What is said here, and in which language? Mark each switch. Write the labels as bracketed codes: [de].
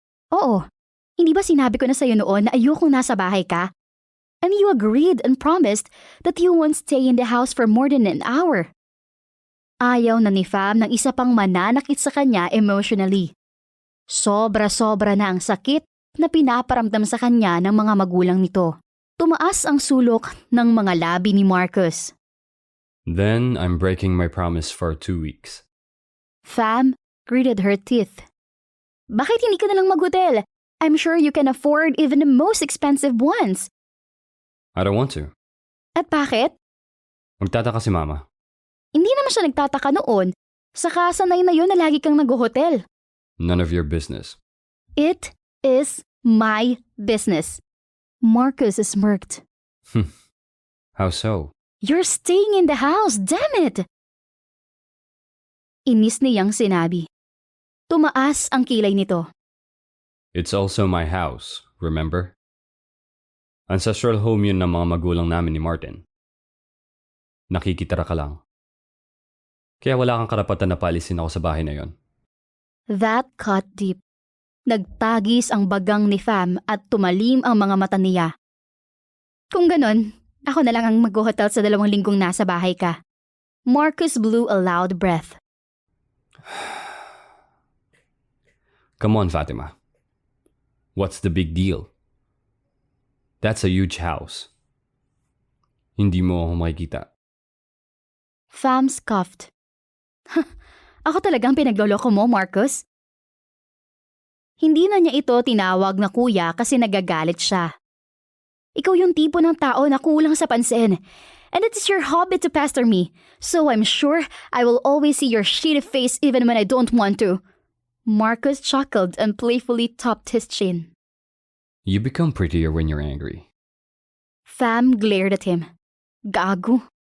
[tl] Oo, hindi ba sinabi ko na sa'yo noon na ayokong nasa bahay ka? [en] And you agreed and promised that you won't stay in the house for more than an hour. [tl] Ayaw na ni Fam ng isa pang mananakit sa kanya emotionally. Sobra-sobra na ang sakit na pinaparamdam sa kanya ng mga magulang nito. Tumaas ang sulok ng mga labi ni Marcus. [en] Then I'm breaking my promise for 2 weeks. Fam gritted her teeth. [tl] Bakit hindi ka nalang mag-hotel? [en] I'm sure you can afford even the most expensive ones. I don't want to. [tl] At bakit? Magtataka si Mama. Hindi naman siya nagtataka noon. Saka sanay na yun na lagi kang nag-hotel. [en] None of your business. It is my business. Marcus smirked. How so? You're staying in the house, damn it! [tl] Inis niyang sinabi. Tumaas ang kilay nito. [en] It's also my house, remember? Ancestral home [tl] yun ng mga magulang namin ni Martin. Nakikitira ka lang. Kaya wala kang karapatan na paalisin ako sa bahay na yon. [en] That cut deep. [tl] Nagtagis ang bagang ni Fam at tumalim ang mga mata niya. Kung ganon, ako na lang ang mag-hotel sa 2 linggong nasa bahay ka. [en] Marcus blew a loud breath. Come on, Fatima. What's the big deal? That's a huge house. [tl] Hindi mo ako makikita. [en] Fam scoffed. [tl] Ako talagang pinagloloko mo, Marcus? Hindi na niya ito tinawag na kuya kasi nagagalit siya. Ikaw yung tipo ng tao na kulang sa pansin. [en] And it is your hobby to pester me. So I'm sure I will always see your shitty face even when I don't want to. Marcus chuckled and playfully topped his chin. You become prettier when you're angry. Fam glared at him. Gago.